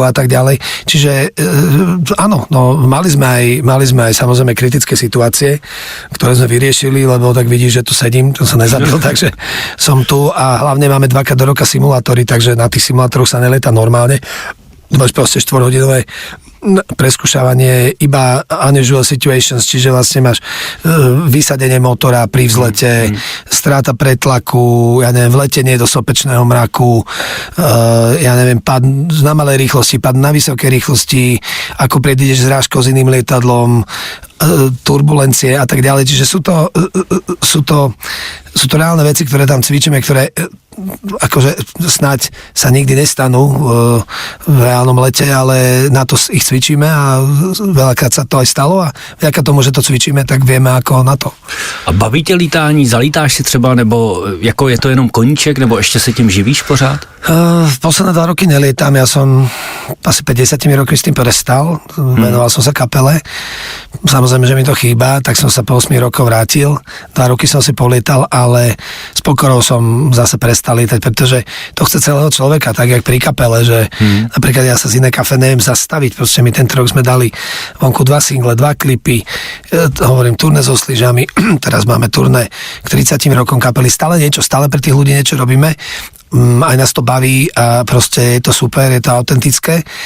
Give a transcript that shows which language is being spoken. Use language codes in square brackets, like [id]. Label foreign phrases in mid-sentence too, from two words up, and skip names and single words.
[sk] a tak ďalej, čiže áno, no mali sme aj samozrejme kritické situácie, ktoré sme vyriešili, lebo tak vidíš, že tu sedím, to som nezabil, takže som tu a hlavne máme 2-krát do roka simulátory, takže na tých simulátoroch sa nelieta normálne, máš proste 4-hodinové preskúšavanie iba [en] unusual situations, [sk] čiže vlastne máš vysadenie motora pri vzlete, stráta pretlaku, ja neviem, vletenie do sopečného mraku, ja neviem, pad na malej rýchlosti, pad na vysokej rýchlosti, ako predídeš zrážkou s iným lietadlom, turbulencie a tak ďalej, čiže sú to reálne veci, ktoré tam cvičíme, ktoré akože snáď sa nikdy nestanú v reálnom lete, ale na to ich cvičíme a veľakrát sa to aj stalo a vďaka tomu, že to cvičíme, tak vieme ako na to. [cs] A baví tě lítání, zalítáš si třeba, nebo jako je to jenom koníček, nebo ještě se tím živíš pořád? [sk] V posledné 2 roky nelietam, ja som asi 50 rokmi s tým prestal, venoval som sa kapele, samozrejme, že mi to chýba, tak som sa po 8 rokov vrátil, 2 roky som si polietal, ale s pokorou som zase prestal lietať, pretože to chce celého človeka, tak jak pri kapele, že napríklad ja sa z Iné Café neviem zastaviť, proste my tento rok sme dali vonku 2 single, 2 klipy, hovorím turné so Sližami, teraz máme turné k 30 rokom kapely, stále pre tých ľudí niečo robíme, aj nás to baví a proste je to super, je to autentické